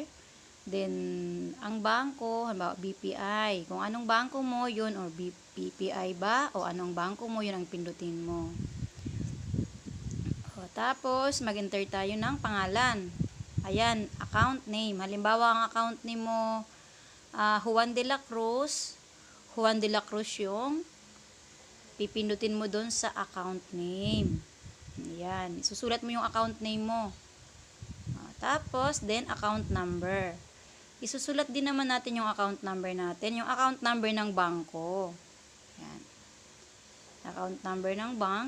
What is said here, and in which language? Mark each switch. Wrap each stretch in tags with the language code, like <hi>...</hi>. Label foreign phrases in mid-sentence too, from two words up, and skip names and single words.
<tl>Then, ang bangko, halimbawa BPI. Kung anong bangko mo, yun, or BPI ba, o anong bangko mo, yun ang pindutin mo. Tapos, mag-enter tayo ng pangalan. Ayan,</tl> <en>account name.</en> <tl>Halimbawa, ang</tl> <en>account name</en> <tl>mo, Juan de la Cruz. Juan de la Cruz yung pipindutin mo doon sa</tl> <en>account name.</en> <tl>Ayan. Susulat mo yung</tl> <en>account name</en> <tl>mo. Tapos, then,</tl> <en>account number.</en> <tl>Isusulat din naman natin yung</tl> <en>account number</en> <tl>natin. Yung</tl> <en>account number</en> <tl>ng bangko. Ayan.</tl> <en>Account number</en> <tl>ng bank.</tl>